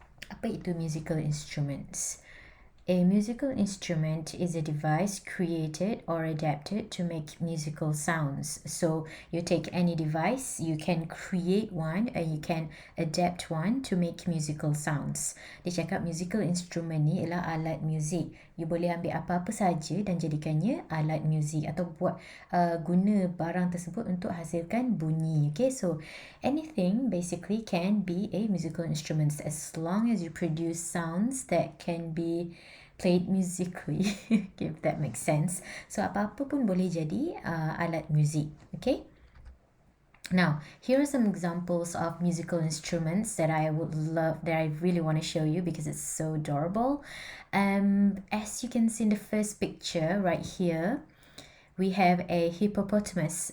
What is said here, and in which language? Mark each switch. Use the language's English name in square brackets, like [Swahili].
[Malay] Apa itu [English] musical instruments? A musical instrument is a device created or adapted to make musical sounds. So you take any device, you can create one or you can adapt one to make musical sounds. [Malay] Dia cakap musical instrument ni ialah alat muzik. You boleh ambil apa-apa saja dan jadikannya alat muzik atau buat guna barang tersebut untuk hasilkan bunyi. [English] Okay, so anything basically can be a musical instrument as long as you produce sounds that can be played musically, if that makes sense. [Malay] So apa-apa pun boleh jadi alat muzik. [English] Okay. Now, here are some examples of musical instruments that I really want to show you because it's so adorable. As you can see in the first picture right here, we have a hippopotamus.